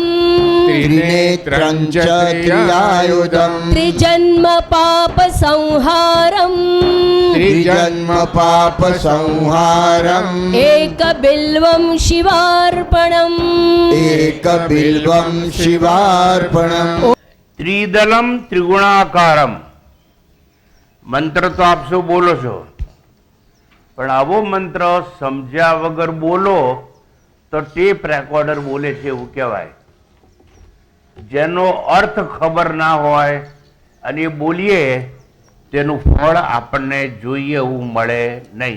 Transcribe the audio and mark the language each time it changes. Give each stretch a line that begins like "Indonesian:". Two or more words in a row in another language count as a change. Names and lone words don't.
Sanskrit: त्रिनेत्रं च त्रियायुधम् त्रिजन्म पाप संहारम् त्रिजन्म पाप संहारम् एकबिल्वं शिवार्पणम् एकबिल्वं शिवार्पणम् त्रिदलं त्रिगुणाकारं
Gujarati: મંત્ર તો આપ સૌ બોલો છો, પણ આવો મંત્ર સમજ્યા વગર બોલો તો
English: tape recorder
Gujarati: બોલે છે એવું કહેવાય. જેનો અર્થ ખબર ના હોય અને એ બોલીએ તેનું ફળ આપણને જોઈએ એવું મળે નહીં.